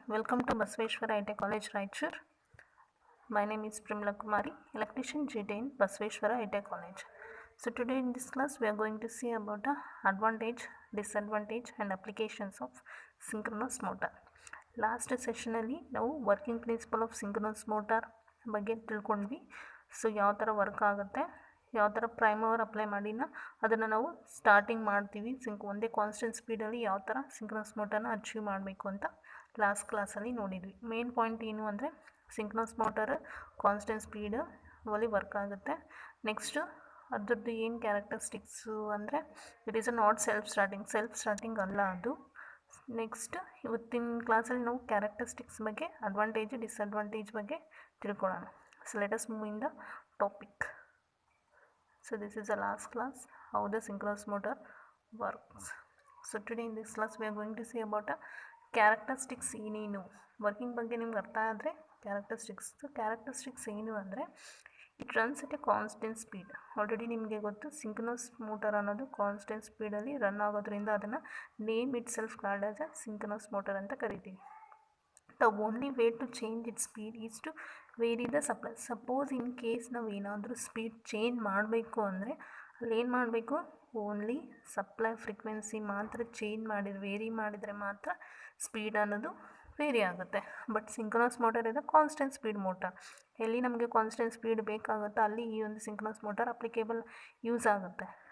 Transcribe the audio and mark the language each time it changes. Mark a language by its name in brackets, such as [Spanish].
[English] Welcome to Basaveshwara IT College, Raichur. My name is Primla Kumari, electrician GT in Basaveshwara IT College. So today in this class we are going to see about the advantage, disadvantage and applications of synchronous motor. [Kannada] Last session ಅಲ್ಲಿ ನಾವು working principle of synchronous motor ಬಗ್ಗೆ ತಿಳ್ಕೊಂಡ್ವಿ. So ಯಾವ ಥರ work ಆಗುತ್ತೆ, ಯಾವ ಥರ primer apply ಮಾಡಿನ ಅದನ್ನು ನಾವು ಸ್ಟಾರ್ಟಿಂಗ್ ಮಾಡ್ತೀವಿ. ಒಂದೇ ಕಾನ್ಸ್ಟೆಂಟ್ ಸ್ಪೀಡಲ್ಲಿ ಯಾವ ಥರ ಸಿಂಕ್ರನಸ್ ಮೋಟರ್ನ ಅಚೀವ್ ಮಾಡಬೇಕು ಅಂತ ಲಾಸ್ಟ್ ಕ್ಲಾಸಲ್ಲಿ ನೋಡಿದ್ವಿ. ಮೇನ್ ಪಾಯಿಂಟ್ ಏನು ಅಂದರೆ ಸಿಂಕ್ರನಸ್ ಮೋಟರ್ ಕಾನ್ಸ್ಟೆಂಟ್ ಸ್ಪೀಡ್ ಅಲ್ಲಿ ವರ್ಕ್ ಆಗುತ್ತೆ. ನೆಕ್ಸ್ಟು ಅದ್ರದ್ದು ಏನು ಕ್ಯಾರೆಕ್ಟರಿಸ್ಟಿಕ್ಸು ಅಂದರೆ [English] it is a not self starting [Kannada] ಅಲ್ಲ ಅದು. ನೆಕ್ಸ್ಟ್ ಇವತ್ತಿನ ಕ್ಲಾಸಲ್ಲಿ ನಾವು ಕ್ಯಾರೆಕ್ಟರಿಸ್ಟಿಕ್ಸ್ ಬಗ್ಗೆ, ಅಡ್ವಾಂಟೇಜ್ ಡಿಸ್ಅಡ್ವಾಂಟೇಜ್ ಬಗ್ಗೆ ತಿಳ್ಕೊಳ್ಳೋಣ. [English] So let us move in the topic. So this is the last class, how the synchronous motor works. So today in this class we are going to see about a characteristics [Kannada] ಏನೇನು working ಬಗ್ಗೆ ನಿಮ್ಗೆ ಅರ್ಥ ಆದರೆ characteristics ಏನು ಅಂದರೆ [English] It runs at a constant speed. [Kannada] Already ನಿಮಗೆ ಗೊತ್ತು synchronous motor ಅನ್ನೋದು ಕಾನ್ಸ್ಟೆಂಟ್ ಸ್ಪೀಡಲ್ಲಿ ರನ್ ಆಗೋದ್ರಿಂದ ಅದನ್ನು [English] name it self called as a synchronous motor [Kannada] ಅಂತ ಕರಿತೀವಿ. [English] The only way to change its speed is to vary the supply. [Kannada] Suppose in case ನಾವು ಏನಾದರೂ speed change ಮಾಡಬೇಕು ಅಂದರೆ ಅಲ್ಲಿ ಏನು ಮಾಡಬೇಕು, ಓನ್ಲಿ ಸಪ್ಲೈ ಫ್ರೀಕ್ವೆನ್ಸಿ ಮಾತ್ರ ವೇರಿ ಮಾಡಿದರೆ ಮಾತ್ರ ಸ್ಪೀಡ್ ಅನ್ನೋದು ವೇರಿ ಆಗುತ್ತೆ. ಬಟ್ ಸಿಂಕ್ರನಸ್ ಮೋಟರ್ ಇದೆ ಕಾನ್ಸ್ಟೆಂಟ್ ಸ್ಪೀಡ್ ಮೋಟರ್. ಎಲ್ಲಿ ನಮಗೆ ಕಾನ್ಸ್ಟೆಂಟ್ ಸ್ಪೀಡ್ ಬೇಕಾಗುತ್ತೋ ಅಲ್ಲಿ ಈ ಒಂದು ಸಿಂಕ್ರನಸ್ ಮೋಟರ್ ಅಪ್ಲಿಕೇಬಲ್ ಯೂಸ್ ಆಗುತ್ತೆ.